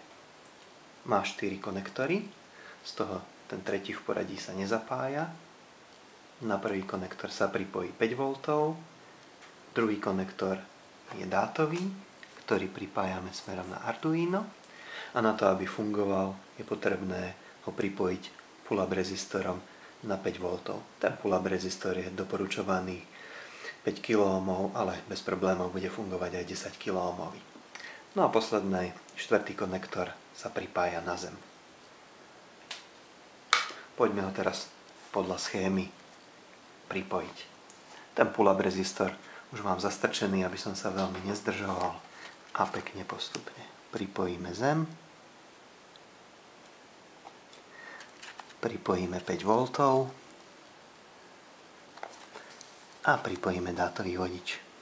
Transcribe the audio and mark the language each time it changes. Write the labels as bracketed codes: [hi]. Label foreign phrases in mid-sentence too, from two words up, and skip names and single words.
[sk] Má 4 konektory, z toho ten tretí v poradí sa nezapája. Na prvý konektor sa pripojí 5 V, druhý konektor je dátový, ktorý pripájame smerom na Arduino a na to, aby fungoval, je potrebné ho pripojiť pull-up rezistorom na 5 V. Ten pull-up rezistor je doporučovaný 5 kΩ, ale bez problémov bude fungovať aj 10 kΩ. No a posledný, štvrtý konektor sa pripája na zem. Poďme ho teraz podľa schémy pripojiť. Ten pull-up rezistor už mám zastrčený, aby som sa veľmi nezdržoval a pekne postupne pripojíme zem. Pripojíme 5 V a pripojíme dátový vodič.